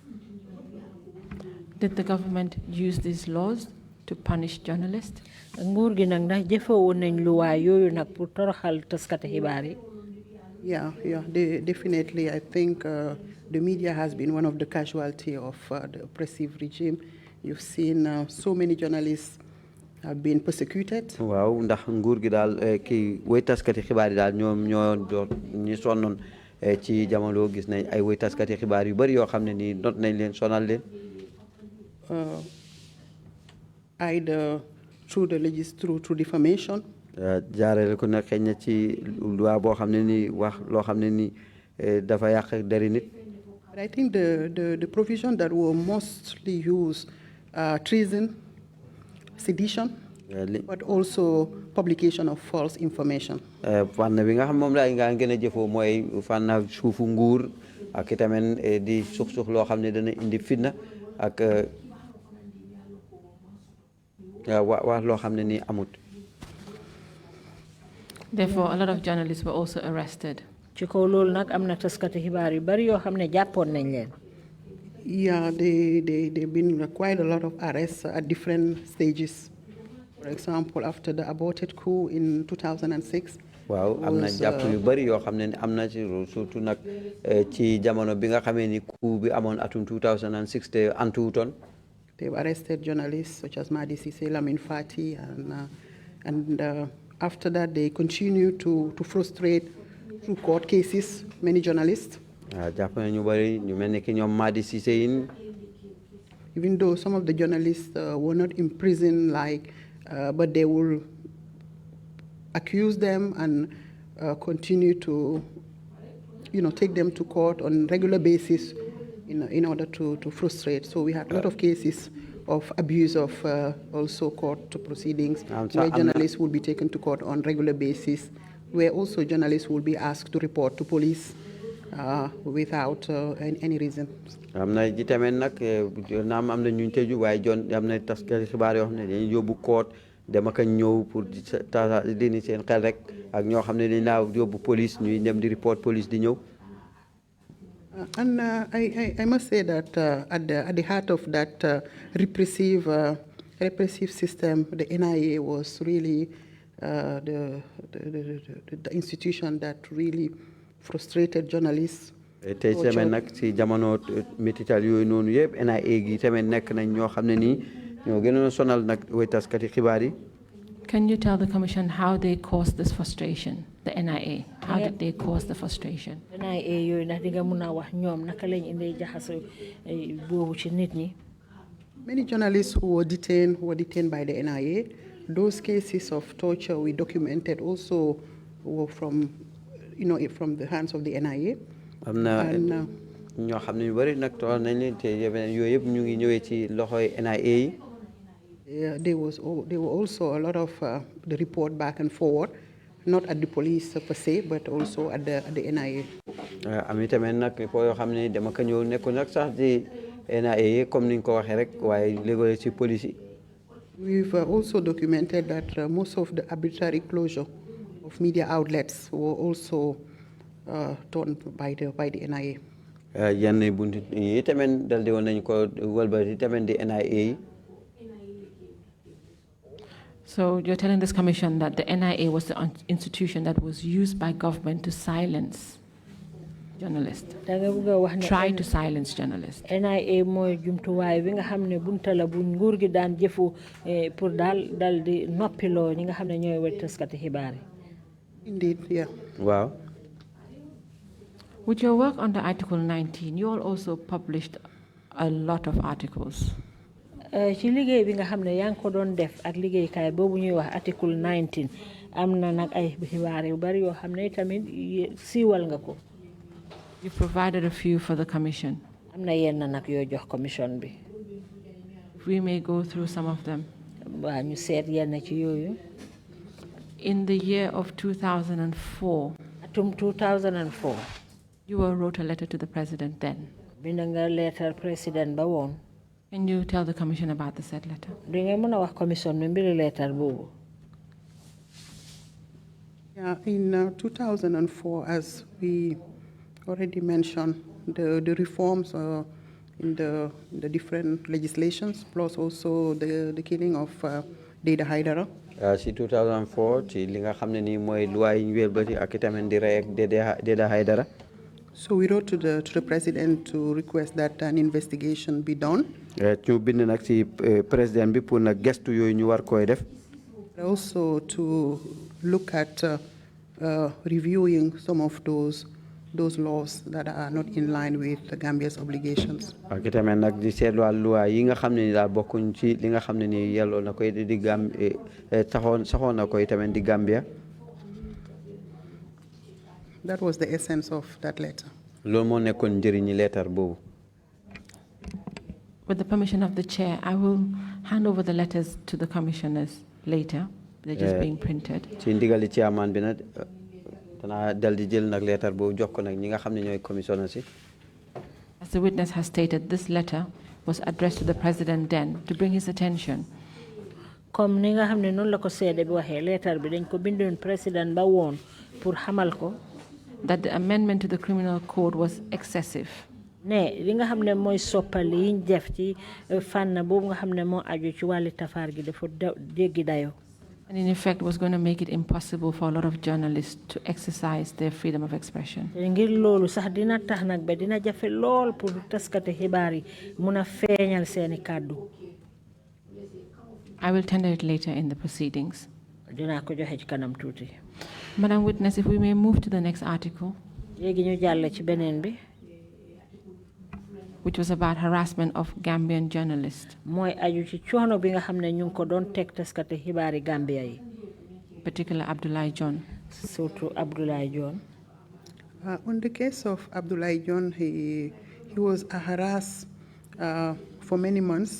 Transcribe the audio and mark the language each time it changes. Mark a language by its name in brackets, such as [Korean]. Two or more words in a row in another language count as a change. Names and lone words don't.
[English] Did the government use these laws to punish journalists? [Wolof] nguur gi nag ndax jëfewoon nañ loi yooyu nag pour toroxal taskati xibaar yi. [English] Yeah, definitely. I think the media has been one of the casualty of the oppressive regime. You've seen so many journalists have been persecuted. [Wolof] waaw ndax nguur gi daal kii woy taskati xibaar yi daal ñoom ñoo ñi sonnoon ci jamono gis nañ ay woy taskati xibaar yu bari yoo xam ne nii not nañ leen sonal leen. [English] Either through defamation. [Wolof] jaarale ko nag xëy na ci loi boo xam ne nii wax loo xam ne nii dafa yàq deri nit. [English] But I think the provision that were mostly used treason, sedition, but also publication of false information. [Wolof] Fànn bi nga xam moom laa nga gën a jëfoo mooy fànn suufu nguur ak itamit di suux loo xam ne dana indi fitna ak wax loo xam ne nii amut. [English] Therefore, a lot of journalists were also arrested. [Wolof] ci kaw loolu nag am na taskati xibaar yu bari yoo xam ne jàppoon nañ leen. [English] Yeah, they've been quite a lot of arrests at different stages. For example, after the aborted coup in 2006. [Wolof] waaw am na jàpp yu bari yoo xam ne am na ci surtout nag ci jamono bi nga xamee ni coup bi amoon atum 2006 te antuwutoon. [English] They've arrested journalists such as Madi Cissé, Lamin Fati, and after that they continue to frustrate through court cases many journalists. [Wolof] jàpp na ñu bari ñu mel ni ki ñoom Madi Cissé yin. [English] Even though some of the journalists were not in prison, but they will accuse them and continue to, take them to court on regular basis in order to frustrate. So we had a lot of cases of abuse of also court proceedings, where journalists will be taken to court on regular basis, where also journalists will be asked to report to police without any reason. [Wolof] am na ji tamit nag naam am na ñu tëju waaye am na taskati xibaar yoo xam ne dañuy yóbbu koot dem ak ñëw pour dini seen xel rek ak ñoo xam ne dañ laa yóbbu police ñuy dem di report police di ñëw. [English] And I must say that at the heart of that repressive system, the NIA was really the institution that really frustrated journalists. [Wolof] tey tamit nag si jamono métital yooyu noonu yëpp NIA gi tamit nekk nañ ñoo xam ne nii ñoo gënoon a sonal nag way taskati xibaar yi. [English] Can you tell the Commission how they caused this frustration, the NIA? How did they cause the frustration? [Wolof] NIA yooyu ndax di nga mun a wax ñoom naka lañ indee jaxase boobu ci nit ñi. [English] Many journalists who were detained by the NIA. Those cases of torture we documented also were from the hands of the NIA. [Wolof] am na ñoo xam ne ñu bari nag toog nañ leen te yooyu yëpp ñu ngi ñëwee ci loxoy NIA yi. [English] There were also a lot of the report back and forward, not at the police per se, but also at the NIA. [Wolof] am tamit nag foo yoo xam ne dama ko ñëw nekkul nag sax di NIA yi comme ni ñu ko waxee rek waaye léeg-léeg ci police yi. [English] We've also documented that most of the arbitrary closure of media outlets were also done by the NIA. [Wolof] yenn buntu yi tamit dal di woon nañu ko wëlbati tamit di NIA yi. [English] So you're telling this commission that the NIA was the institution that was used by government to silence journalists, try to silence journalists. [Wolof] NIA mooy jumtuwaay bi nga xam ne bunta la bu nguur gi daan jëfu pour dal di noppiloo ñi nga xam ne ñooy wër taskati xibaar yi. [English] Indeed, yeah. Wow. With your work under Article 19, you all also published a lot of articles. [Wolof] ci liggéey bi nga xam ne yaa ngi ko doon def ak liggéeykaay boobu ñuy wax Article 19 am na nag ay xibaar yu bari yoo xam ne tamit siiwal nga ko. [English] You provided a few for the commission. [Wolof] am na yenn nag yoo jox commission bi. [English] We may go through some of them. [Wolof] waa ñu seet yenn ci yooyu. [English] In the year of 2004, [Wolof] atum 2004. [English] you wrote a letter to the president then. [Wolof] bind nga letter président ba woon. [English] Can you tell the commission about the said letter? [Wolof] di nga mën a wax commission bi mbiri letter boobu. [English] Yeah, in 2004, as we already mentioned, the reforms in the different legislations, plus also the killing of Dada Haidara. [Wolof] Si 2004 ci li nga xam ne nii mooy loi yi ñu wëlbati ak itamit di rey ak Dada Haidara. [English] So we wrote to the president to request that an investigation be done. [Wolof] ñu bind nag ci président bi pour nag gestu yooyu ñu war koy def. [English] Also to look at reviewing some of those laws that are not in line with the Gambia's obligations. [Wolof] ak itamit nag di seetluwaat loi yi nga xam ne ni daal bokkuñ ci li nga xam ne ni yelloo na koy di saxoon na koy tamit di Gambia. [English] That was the essence of that letter. [Wolof] loolu moo nekkoon njëriñi leetar boobu. [English] With the permission of the chair, I will hand over the letters to the commissioners later. They're just being printed. [Wolof] ci ndigali chairman bi nag danaa dal di jël nag leetar boobu jox ko nag ñi nga xam ne ñooy commissionnaire si. [English] As the witness has stated, this letter was addressed to the president then to bring his attention. [Wolof] Comme ni nga xam ne noonu la ko seede bi waxee leetar bi dañ ko bindoon président ba woon pour xamal ko [English] that the amendment to the criminal code was excessive. [Wolof] ne li nga xam ne mooy soppali yiñ def ci fànn boobu nga xam ne moo aju ci wàlli tafaar gi dafa jéggi dayo. [English] And in effect was going to make it impossible for a lot of journalists to exercise their freedom of expression. [Wolof] ngir loolu sax dina tax nag ba dina jafe lool pour taskati xibaar yi mun a feeñal seeni kàddu. [English] I will tender it later in the proceedings. [Wolof] Dinaa ko joxe ci kanam tuuti. [English] Madam Witness, if we may move to the next article, [Wolof] léegi ñu jàll ci beneen bi. [English] which was about harassment of Gambian journalists. [Wolof] mooy aju ci coono bi nga xam ne ñu ngi ko doon teg taskati xibaari Gambia yi. [English] Particular Abdoulaye John. [Wolof] Surtout Abdoulaye John. [English] On the case of Abdoulaye John, he was harassed for many months.